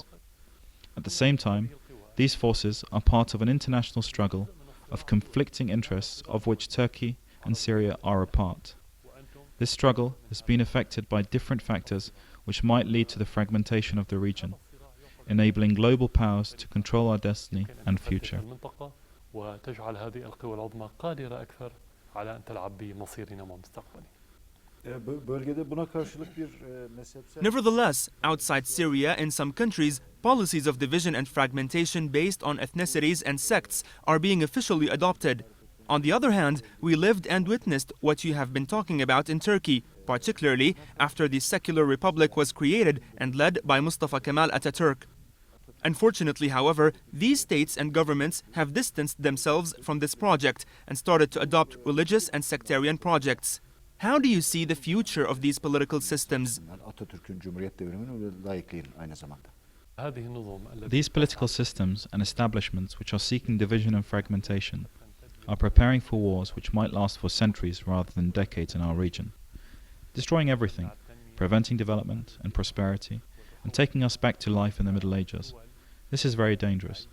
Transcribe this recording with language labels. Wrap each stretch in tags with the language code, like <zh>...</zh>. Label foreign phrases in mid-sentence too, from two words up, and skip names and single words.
<en>At the same time, these forces are part of an international struggle of conflicting interests of which Turkey and Syria are a part. This struggle has been affected by different factors which might lead to the fragmentation of the region, enabling global powers to control our destiny and future.</en> <ar>وتجعل هذه القوى العظمى قادرة أكثر على أن تلعب بمصيرنا ومستقبلنا.</ar> <tr>Bölgede buna karşılık bir mezhepsel...</tr> <en>Nevertheless, outside Syria, in some countries, policies of division and fragmentation based on ethnicities and sects are being officially adopted. On the other hand, we lived and witnessed what you have been talking about in Turkey, particularly after the secular republic was created and led by Mustafa Kemal Ataturk. Unfortunately, however, these states and governments have distanced themselves from this project and started to adopt religious and sectarian projects. How do you see the future of these political systems?</en> <tr>Atatürk'ün Cumhuriyet devriminin ve laikliğin aynı zamanda.</tr> <ar>هذه النظم التي</ar> <en>These political systems and establishments which are seeking division and fragmentation are preparing for wars which might last for centuries rather than decades in our region, destroying everything, preventing development and prosperity, and taking us back to life in the Middle Ages. This is very dangerous.</en>